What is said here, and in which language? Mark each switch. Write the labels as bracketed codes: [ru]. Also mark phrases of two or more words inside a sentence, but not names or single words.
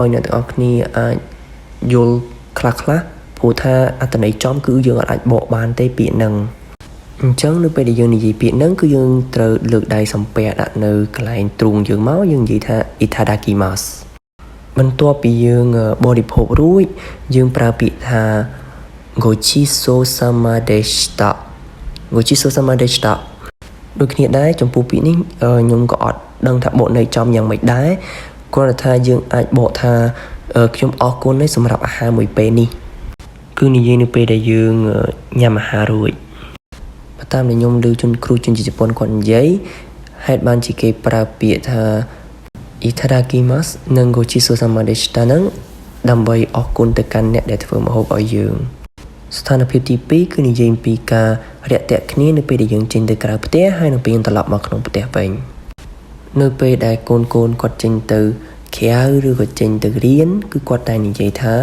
[km] ឲ្យអ្នកទាំងអស់គ្នាអាចយល់ខ្លះៗព្រោះថាអត្ថន័យចំគឺយើងអាចបកបានទេពាក្យនឹងអញ្ចឹងនៅពេលដែលយើងនិយាយពាក្យនឹងគឺយើងត្រូវលើកដៃសំពះដាក់នៅកន្លែងទ្រូងយើងមកយើងនិយាយថា itadakimasu បន្ទាប់ពីយើងបរិភោគរួចយើងប្រើពាក្យថា [ja] ごちそうさまでしたごちそうさまでした [km] ដូចគ្នាដែរចំពោះពាក្យនេះខ្ញុំក៏អត់ដឹងថាបកន័យចំយ៉ាងម៉េចដែរគ្រាន់តែ ថាយើងអាចបកថាខ្ញុំអរគុណណាស់សម្រាប់អាហារមួយពេលនេះគឺនិយាយនៅពេលដែលយើងញ៉ាំអាហាររួចបើ តាមដែលខ្ញុំឮគ្រូជនជាតិជប៉ុនគាត់និយាយហេតុបានជាគេប្រើពាក្យថា itadakimasu និង [ja] ごちそうさまでした [km] ហ្នឹងដើម្បីអរគុណទៅកាន់អ្នកដែលធ្វើម្ហូបឲ្យយើងស្ថានភាពទី2គឺនិយាយពីការរាក់ទាក់គ្នានៅពេលដែលយើងចេញទៅក្រៅផ្ទះហើយនៅពេលយើងត្រឡប់មកក្នុងផ្ទះវិញនៅពេលដែលកូនគាត់ចេញទៅក្រៅឬក៏ចេញទៅរៀនគឺគាត់តែនិយាយថា